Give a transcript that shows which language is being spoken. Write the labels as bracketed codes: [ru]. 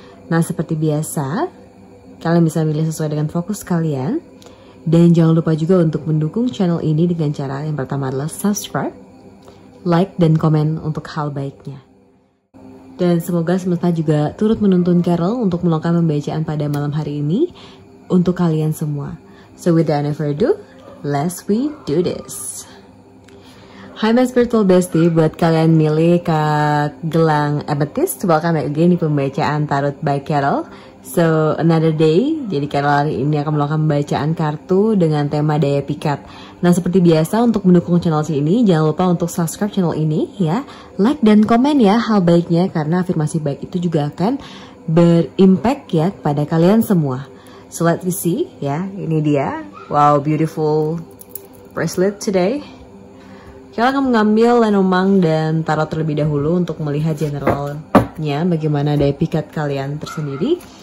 [id] Nah, seperti biasa, kalian bisa milih sesuai dengan fokus kalian. Dan jangan lupa juga untuk mendukung channel ini dengan cara yang pertama adalah subscribe, like, dan komen untuk hal baiknya. Dan semoga semesta juga turut menuntun Carol untuk melakukan pembacaan pada malam hari ini untuk kalian semua. [en] So without any further ado, let's we do this. [id] Hai [en] my spiritual bestie, [id] buat kalian milih ke gelang Amethyst, [en] welcome back again [id] di pembacaan Tarot by Carol. [en] So another day, [id] jadi Carol hari ini akan melakukan pembacaan kartu dengan tema daya pikat. Nah, seperti biasa untuk mendukung channel ini, jangan lupa untuk subscribe channel ini ya, like dan komen ya hal baiknya, karena afirmasi baik itu juga akan berimpact ya kepada kalian semua. [en] So let's see ya, [id] ini dia. [en] Wow, beautiful bracelet today. [id] Kita akan mengambil Lenormand dan tarot terlebih dahulu untuk melihat generalnya bagaimana daya pikat kalian tersendiri.